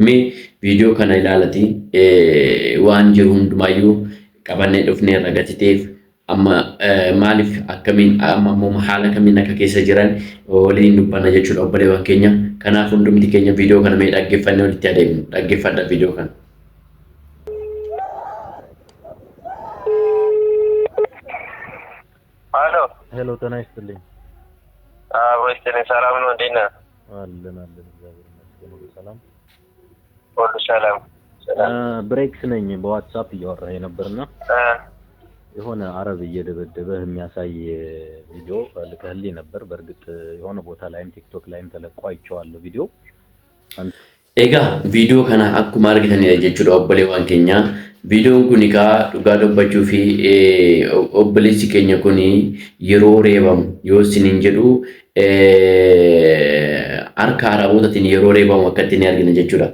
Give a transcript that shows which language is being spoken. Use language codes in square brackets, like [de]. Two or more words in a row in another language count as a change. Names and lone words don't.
[om] Mee viidiyoo kana ilaalati waan jiru hundumaayyuu qabannee dhufnee irra gatiteef amma maaliif akkamiin amma haala kamiin akka keessa jiran waliin dubbanna jechuudha obboleewwan keenya. Kanaaf hundumti keenya viidiyoo kana mee dhaggeeffannee walitti adeemnu. Dhaggeeffadha viidiyoo kana. [am] ሄሎ ጤና ይስጥልኝ። ወይስ ሰላም ነው? እንዴት ነህ? አለን እግዚአብሔር ይመስገን ሁሉ ሰላም ሁሉ ሰላም። ብሬክስ ነኝ። በዋትስአፕ እያወራህ ነበርና የሆነ አረብ እየደበደበህ የሚያሳይ ቪዲዮ ልከህልኝ ነበር። በእርግጥ የሆነ ቦታ ላይም ቲክቶክ ላይም ተለቆ አይቼዋለሁ ቪዲዮ። [om] Egaa viidiyoo kana akkuma argitanidha jechuudha obboleewwan keenya. Viidiyoon kun egaa dhugaa dubbachuu fi obboleessi keenya kun yeroo reebamu yoo isiniin jedhu harka araabotaatiin yeroo reebamu akka ittiin argina jechuudha.